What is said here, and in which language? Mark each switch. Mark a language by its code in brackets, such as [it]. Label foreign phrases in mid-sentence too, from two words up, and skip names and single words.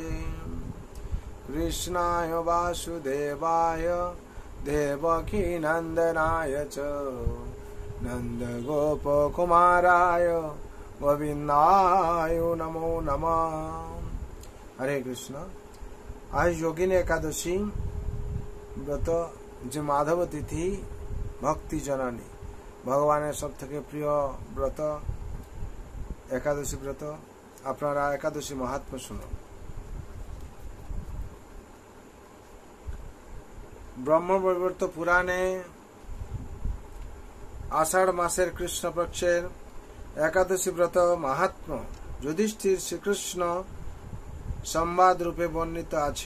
[sa] कृष्णाय वासुदेवाय देवकी नंदनाय च नंदगोपकुमाराय गोविंदाय नमो नमः। [bn] হরে কৃষ্ণ। আজ যোগিনী একাদশী ব্রত যে মাধব তিথি ভক্তি জননী ভগবানের সব থেকে প্রিয় ব্রত একাদশী ব্রত। আপনারা একাদশী মাহাত্ম্য শুনুন। ব্রহ্মবৈবর্ত পুরাণে আষাঢ় মাসের কৃষ্ণপক্ষের একাদশী ব্রত মাহাত্ম্য যুধিষ্ঠির শ্রীকৃষ্ণ সংবাদ রূপে বর্ণিত আছে।